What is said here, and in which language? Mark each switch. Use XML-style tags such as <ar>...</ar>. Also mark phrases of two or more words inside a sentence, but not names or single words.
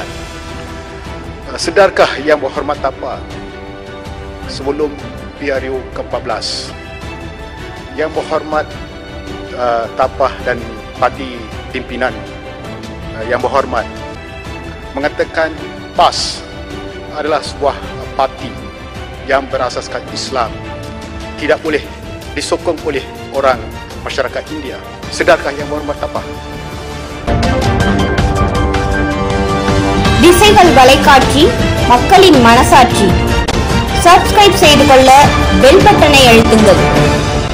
<ms>Sedarkah Yang Berhormat Tapa, sebelum PRU ke-14, Yang Berhormat Tapa dan parti pimpinan Yang Berhormat mengatakan PAS adalah sebuah parti yang berasaskan Islam, tidak boleh disokong oleh orang masyarakat India. Sedarkah Yang Berhormat Tapa?</ms> <ta>திசைகள் வலைக்காட்சி, மக்களின் மனசாட்சி. சப்ஸ்கிரைப் செய்து கொள்ள பெல் பட்டனை அழுத்துங்கள்.</ta>